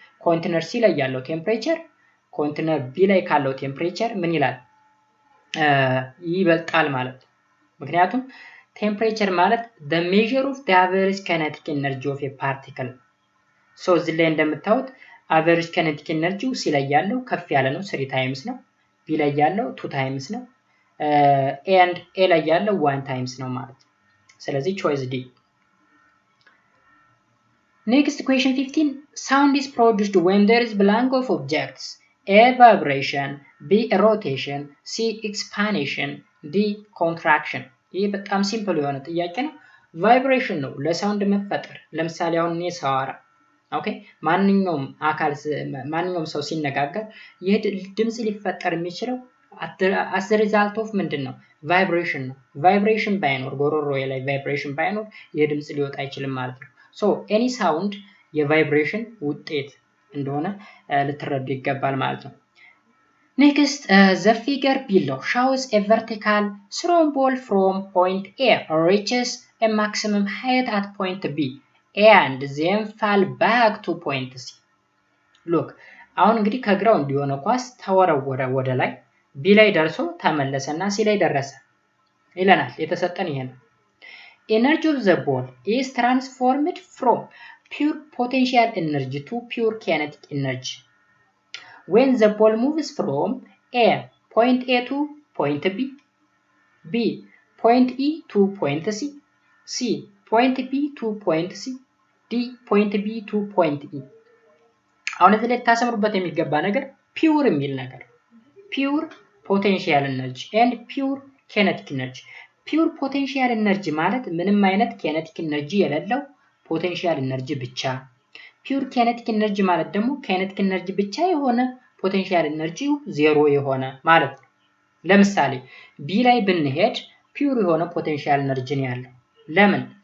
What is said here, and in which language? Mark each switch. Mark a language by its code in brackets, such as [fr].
[am] ኮንቴነር ሲ ላይ ያለው ቴምፕሬቸር ኮንቴነር ቢ ላይ ካለው ቴምፕሬቸር ምን ይላል? ይበልጣል ማለት ነው። ምክንያቱም ቴምፕሬቸር ማለት [en] the measure of the average kinetic energy of a particle. [am] so እዚህ ላይ እንደምታዩት average kinetic energy ሲ ላይ ያለው ከፍ ያለ ነው 3 ታይምስ ነው። ቢ ላይ ያለው 2 ታይምስ ነው። and ኤ ላይ ያለው 1 ታይምስ ነው ማለት ነው። ስለዚህ choice D. [en] Next question 15. Sound is produced when there is blank of objects. A. Vibration, B. Rotation, C. Expansion, D. Contraction. [am] ይህ በጣም ሲምፕል የሆነ ጥያቄ ነው። ቫይብሬሽን ነው ለሳውንድ መፈጠር። ለምሳሌ አሁን እኔ ሳወራ ኦኬ፣ ማንኛውም ሰው ሲነጋገር ይህ ድምጽ ሊፈጠር የሚችለው [en] as a result of [am] ምንድን ነው? ቫይብሬሽን ነው። ቫይብሬሽን ባይኖር ጎሮሮዬ ላይ ቫይብሬሽን ባይኖር ይህ ድምጽ ሊወጣ አይችልም ማለት ነው። [en] so any sound [am] የቫይብሬሽን ውጤት እንደሆነ ልትረዱ ይገባል ማለት ነው። [en] next the figure below shows a vertical thrown ball from point A reaches a maximum height at point B and then fall back to point C. look [am] አሁን እንግዲህ ከግራውንድ የሆነ ኳስ ተወረወረ ወደ ላይ ቢ ላይ ደርሶ ተመለሰና ሲ ላይ ደረሰ ይለናል። የተሰጠን ይሄ ነው። [en] energy of the ball is transformed from pure potential energy to pure kinetic energy when the ball moves from point A to point B, B point E to point C, C point B to point C, D point B to point E. [am] አሁን እዚህ ላይ ታሰምሩበት የሚገባ ነገር ፒውር የሚል ነገር ፒውር ፖቴንሻል ኤነርጂ and ፒውር kinetic energy. ፒውር ፖቴንሻል ኤነርጂ ማለት ምንም አይነት ኬኔቲክ ኤነርጂ የሌለው ፖቴንሻል ኤነርጂ ብቻ። ፒውር ኬኔቲክ ኤነርጂ ማለት ደግሞ ኬኔቲክ ኤነርጂ ብቻ የሆነ ፖቴንሻል ኤነርጂው ዜሮ የሆነ ማለት ነው። ለምሳሌ ቢ ላይ ብንሄድ ፒውር የሆነ ፖቴንሻል ኤነርጂ ነው ያለው። ለምን?